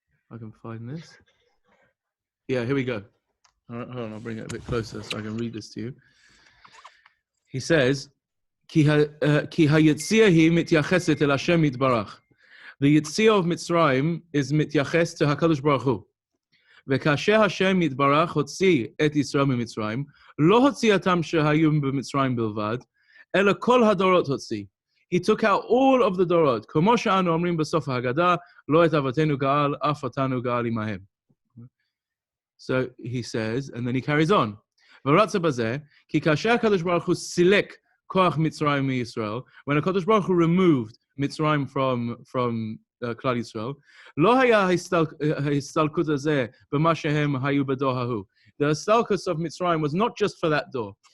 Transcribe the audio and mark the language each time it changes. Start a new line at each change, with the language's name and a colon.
English: I can find this. Yeah, here we go. All right, hold on, I'll bring it a bit closer so I can read this to you. He says,
Hebrew: "Ki hayetzia hi mityacheset el Hashem yitbarach."
English: The Yetzia of Mitzrayim is mityaches to HaKadosh Baruch Hu.
Hebrew: וכאשר השם יתברך הוציא את ישראל ממצרים, לא הוציאתם שהיו במצרים בלבד, אלא כל הדורות הוציא.
English: He took out all of the
Hebrew: דורות, כמו שאנו אומרים בסוף ההגדה, לא את אבותינו גאל, אף אותנו גאל עמהם.
English: So he says, and then he carries on.
Hebrew: ורצה בזה, כי כאשר הקדוש ברוך הוא סילק כוח מצרים מישראל,
English: when הקדוש ברוך הוא removed Mitzrayim from כלל ישראל,
Hebrew: לא היה ההסתלקות הזה במה שהם היו בדור ההוא.
English: The הסתלקות of Mitzrayim was not just for that door.